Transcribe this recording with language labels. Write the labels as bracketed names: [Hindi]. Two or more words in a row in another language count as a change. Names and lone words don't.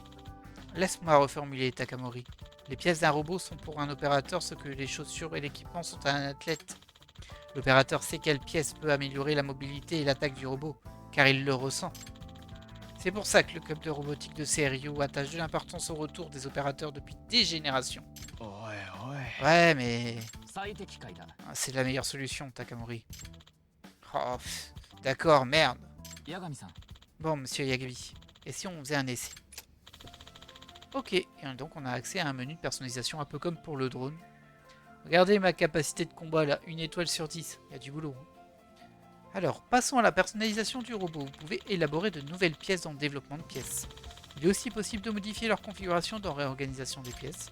[French] Laisse-moi reformuler, Takamori. Les pièces d'un robot sont pour un opérateur ce que les chaussures et l'équipement sont à un athlète. L'opérateur sait quelle pièce peut améliorer la mobilité et l'attaque du robot, car il le ressent. C'est pour ça que le club de robotique de Seiryu attache de l'importance au retour des opérateurs depuis des générations. [Japanese] おいおい [French] Ouais, mais [Japanese] 最適解だ [French] c'est la meilleure solution, Takamori. Oh, d'accord, merde. [Japanese] 八神さん [French] Bon, monsieur Yagabi, et si on faisait un essai? Ok, et donc on a accès à un menu de personnalisation un peu comme pour le drone. Regardez ma capacité de combat là, 1 étoile sur 10, il y a du boulot. Alors, passons à la personnalisation du robot. Vous pouvez élaborer de nouvelles pièces dans le développement de pièces. Il est aussi possible de modifier leur configuration dans réorganisation des pièces.